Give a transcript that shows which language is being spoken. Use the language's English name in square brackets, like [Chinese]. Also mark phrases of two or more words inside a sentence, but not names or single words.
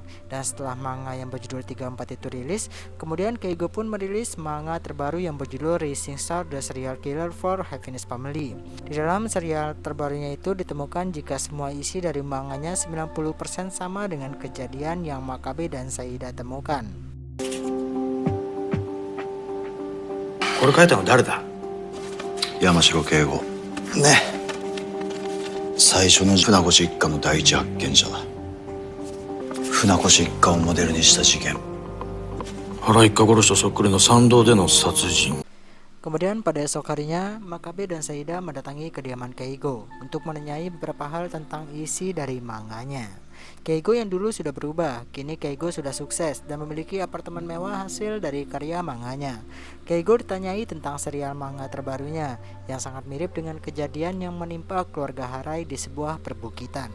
[Indonesian] Dan setelah manga yang berjudul 34 itu rilis, kemudian Keigo pun merilis manga terbaru yang berjudul Rising Star The Serial Killer for Happiness Family. Di dalam serial terbarunya itu ditemukan jika semua isi dari manganya 90% sama dengan kejadian yang Makabe dan Seida temukan. [Japanese] これ書いたの誰だ？山城圭吾ね。最初の船越一家の第一発見者だ。船越一家をモデルにした事件。原一家殺しとそっくりの参道での殺人。 [Indonesian] Kemudian pada esok harinya, Makabe dan Seida mendatangi kediaman Keigo untuk menanyai beberapa hal tentang isi dari manganya. Keigo yang dulu sudah berubah, kini Keigo sudah sukses dan memiliki apartemen mewah hasil dari karya manganya. Keigo ditanyai tentang serial manga terbarunya yang sangat mirip dengan kejadian yang menimpa keluarga Harai di sebuah perbukitan.